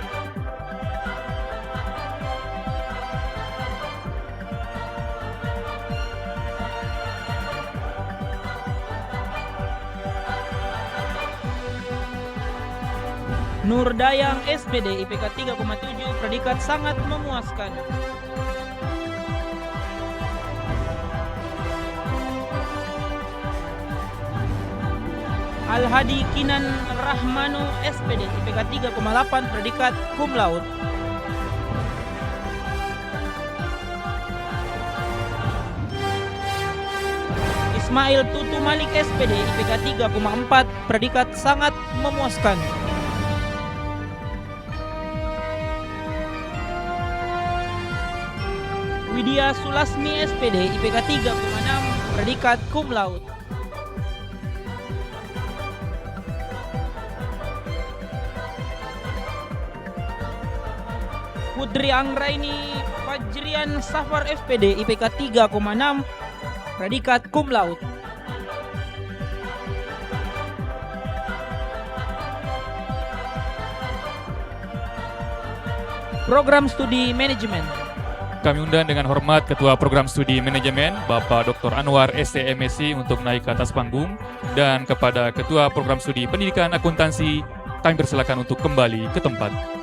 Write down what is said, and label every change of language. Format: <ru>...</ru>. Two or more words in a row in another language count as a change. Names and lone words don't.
<id>Nur Dayang SPD IPK 3,7, predikat sangat memuaskan. Al-Hadi Kinan Rahmanu SPD IPK 3,8, predikat</id> <la>cum laude.</la> <id>Ismail Tutu Malik SPD IPK 3,4, predikat sangat memuaskan. Widya Sulasmi SPD IPK 3,6, predikat</id> <la>cum laude.</la> <id>Putri Anggraini Fajrian Safar SPD IPK 3,6, predikat</id> <la>cum laude.</la> <id>Program studi manajemen. Kami undang dengan hormat Ketua Program Studi Manajemen, Bapak Dr. Anwar SCMSc untuk naik ke atas panggung, dan kepada Ketua Program Studi Pendidikan Akuntansi, kami persilakan untuk kembali ke tempat.</id>